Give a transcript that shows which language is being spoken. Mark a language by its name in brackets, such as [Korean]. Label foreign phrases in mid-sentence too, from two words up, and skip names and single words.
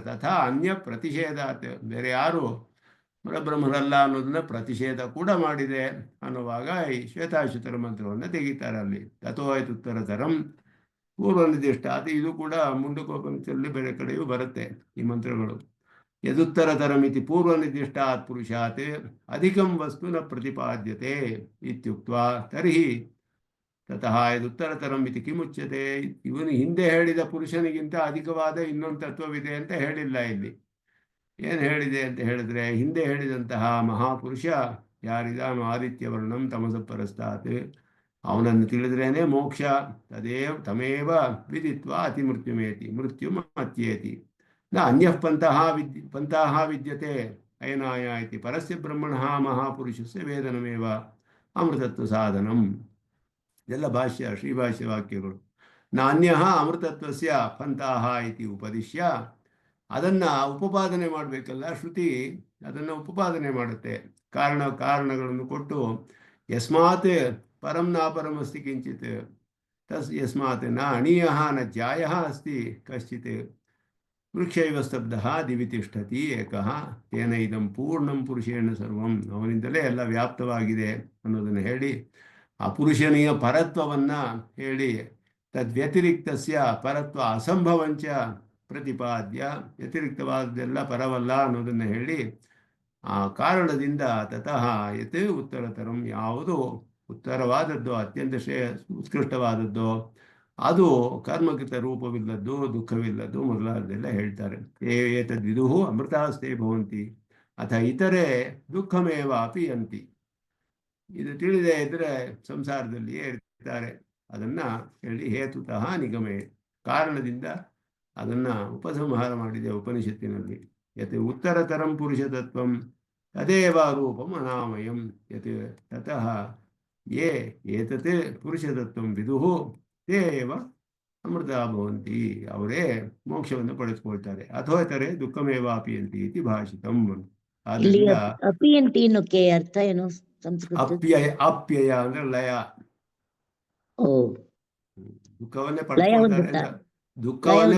[Sanskrit] ತಥಾ ಅನ್ಯ ಪ್ರತಿಷೇಧಾತ್, [Kannada] ಬೇರೆ ಯಾರು ಪರಬ್ರಹ್ಮರಲ್ಲ ಅನ್ನೋದನ್ನ ಪ್ರತಿಷೇಧ ಕೂಡ ಮಾಡಿದೆ ಅನ್ನುವಾಗ ಈ ಶ್ವೇತಾಶ್ವತರ ಮಂತ್ರವನ್ನು ತೆಗಿತಾರೆ ಅಲ್ಲಿ. [Sanskrit] ತಥೋಯತುತ್ತರತರಂ ಪೂರ್ವ ನಿರ್ದಿಷ್ಟ, [Kannada] ಅದು ಇದು ಕೂಡ ಮುಂಡಕೋಪನಿಷತ್ತಲ್ಲಿ ಬೇರೆ ಕಡೆಯೂ ಬರುತ್ತೆ ಈ ಮಂತ್ರಗಳು. [Sanskrit] ಯದುತ್ತರತರಮಿತಿ ಪೂರ್ವ ನಿರ್ದಿಷ್ಟಾತ್ ಪುರುಷಾತ್ ಅಧಿಕಂ ವಸ್ತು ನ ಪ್ರತಿಪಾದ್ಯತೆ ಇತ್ಯುಕ್ತ್ವಾ ತರ್ಹಿ ತತಃ ಯದುತ್ತರತರಂ ಇತಿ ಕಿಮುಚ್ಯತೆ. [Kannada] ಇವನು ಹಿಂದೆ ಹೇಳಿದ ಪುರುಷನಿಗಿಂತ ಅಧಿಕವಾದ ಇನ್ನೊಂದು ತತ್ವವಿದೆ ಅಂತ ಹೇಳಿಲ್ಲ ಇಲ್ಲಿ. ಏನು ಹೇಳಿದೆ ಅಂತ ಹೇಳಿದ್ರೆ, ಹಿಂದೆ ಹೇಳಿದಂತಹ ಮಹಾಪುರುಷ ಯಾರಿದಾನು [Sanskrit] ಆದಿತ್ಯವರ್ಣಂ ತಮಸ ಪರಸ್ತಾತ್, [Kannada] ಅವನನ್ನು ತಿಳಿದ್ರೇನೆ ಮೋಕ್ಷ. [Sanskrit] ತಮೇವ ವಿದಿತ್ವ ಅತಿ ಮೃತ್ಯುಮೇತಿ ಮೃತ್ಯುಂ ಅತ್ಯೇತಿ ನ ಅನ್ಯಃ ಪಂಥಾಃ ವಿದ್ಯತೆ ಅಯನಾಯ ಇತಿ ಪರಸ್ಯ ಬ್ರಹ್ಮಣಃ ಮಹಾಪುರುಷಸ್ಯ ವೇದನಮೇವ ಅಮೃತತ್ವ ಸಾಧನಂ. [Kannada] ಇದೆಲ್ಲ ಭಾಷ್ಯ, ಶ್ರೀಭಾಷ್ಯ ವಾಕ್ಯಗಳು. [Sanskrit] ನಾನ್ಯಃ ಅಮೃತತ್ವಸ್ಯ ಪಂಥಾಃ ಇತಿ ಉಪದಿಶ್ಯ, [Kannada] ಅದನ್ನು ಉಪಪಾದನೆ ಮಾಡಬೇಕಲ್ಲ ಶ್ರುತಿ, ಅದನ್ನು ಉಪಪಾದನೆ ಮಾಡುತ್ತೆ. ಕಾರಣಗಳನ್ನು ಕೊಟ್ಟು [Sanskrit] ಯಸ್ಮಾತ್ ಪರಂ ನಾಪರಮಸ್ತಿ ಕಿಂಚಿತ್ ಯಸ್ಮಾತ್ ನ ಅಣೀಯಃ ನ ಜ್ಯಾಯಃ ಅಸ್ತಿ ಕಶ್ಚಿತ್ ವೃಕ್ಷೈವ ಸ್ತಬ್ಧಃ ದಿವಿ ತಿಷ್ಠತಿ ಏಕಃ ತೇನ ಇದಂ ಪೂರ್ಣಂ ಪುರುಷೇಣ ಸರ್ವಂ, [Kannada] ಅವನಿಂದಲೇ ಎಲ್ಲ ವ್ಯಾಪ್ತವಾಗಿದೆ ಅನ್ನೋದನ್ನು ಹೇಳಿ ಆ ಪುರುಷನಿಯ ಪರತ್ವವನ್ನು ಹೇಳಿ [Sanskrit] ತದ್ವ್ಯತಿರಿಕ್ತಸ್ಯ ಪರತ್ವ ಅಸಂಭವಂಚ ಪ್ರತಿಪಾದ್ಯ, [Kannada] ವ್ಯತಿರಿಕ್ತವಾದದ್ದೆಲ್ಲ ಪರವಲ್ಲ ಅನ್ನೋದನ್ನು ಹೇಳಿ ಆ ಕಾರಣದಿಂದ [Sanskrit] ತತಃ ಯತ್ ಉತ್ತರತರಂ, [Kannada] ಯಾವುದು ಉತ್ತರವಾದದ್ದು ಅತ್ಯಂತ ಉತ್ಕೃಷ್ಟವಾದದ್ದು ಅದು ಕರ್ಮಕೃತ ರೂಪವಿಲ್ಲದ್ದು ದುಃಖವಿಲ್ಲದ್ದು ಮೊದಲಾದೆಲ್ಲ ಹೇಳ್ತಾರೆ. [Sanskrit] ಏತದ್ವಿದುಃ ಅಮೃತಾಸ್ತೆ ಭವಂತಿ ಅಥ ಇತರೆ ದುಃಖಮೇವ ಅಪಿಯಂತಿ. [Kannada] ಇದು ತಿಳಿದೇ ಇದ್ರೆ ಸಂಸಾರದಲ್ಲಿಯೇ ಇರ್ತಾರೆ. ಅದನ್ನ ಹೇಳಿ [Sanskrit] ಹೇತುತಃ ನಿಗಮೇ, [Kannada] ಕಾರಣದಿಂದ ಅದನ್ನ ಉಪಸಂಹಾರ ಮಾಡಿದೆ ಉಪನಿಷತ್ತಿನಲ್ಲಿ. [Sanskrit] ಯತ್ ಉತ್ತರತರಂ ಪುರುಷತತ್ವಂ ತದೇವ ರೂಪಂ ಅನಾಮಯಂ ಯತ್ ತತಃ ಯೇ ಏತತ್ ಪುರುಷತತ್ವಂ ವಿದುಃ ತೇ ಏವ ಅಮೃತ ಭವಂತಿ, [Kannada] ಅವರೇ ಮೋಕ್ಷವನ್ನು ಪಡೆದುಕೊಳ್ತಾರೆ. [Sanskrit] ಅಥವಾ ಇತರೆ ದುಃಖಮೇವ ಅಪಿಯಂತಿ ಇತಿ ಭಾಷಿತಂ. ಆದ್ದರಿಂದ [Kannada] ಅಪಿಯಂತಿ ಅನ್ನೋಕೆ ಅರ್ಥ ಏನು ಸಂಸ್ಕೃತ? ಅಪ್ಯಯ ಅಂದ್ರೆ ಲಯ. ದುಃಖವನ್ನೇ ಲಯ ಪಡೆದುಕೊಳ್ತಾರೆ ಅಂತ, ದುಃಖವನ್ನೇ